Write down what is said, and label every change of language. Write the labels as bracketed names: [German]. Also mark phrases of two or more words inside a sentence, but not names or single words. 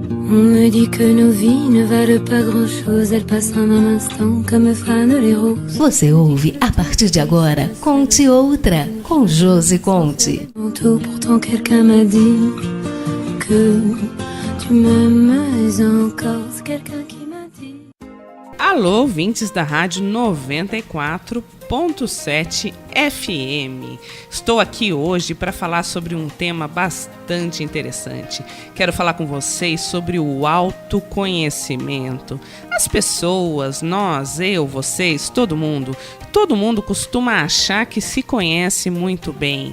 [French] On me dit que nos vies ne valent pas grand-chose, elles passent en un instant comme fanent les roses. [Portuguese] Você ouve a partir de agora Conte Outra, com Josi Conte. [French] Pourtant quelqu'un m'a dit que tu m'aimes encore, c'est quelqu'un qui m'a dit. [Portuguese] Alô, ouvintes da Rádio 94.7 FM. Estou aqui hoje para falar sobre um tema bastante interessante. Quero falar com vocês sobre o autoconhecimento. As pessoas, nós, eu, vocês, todo mundo costuma achar que se conhece muito bem.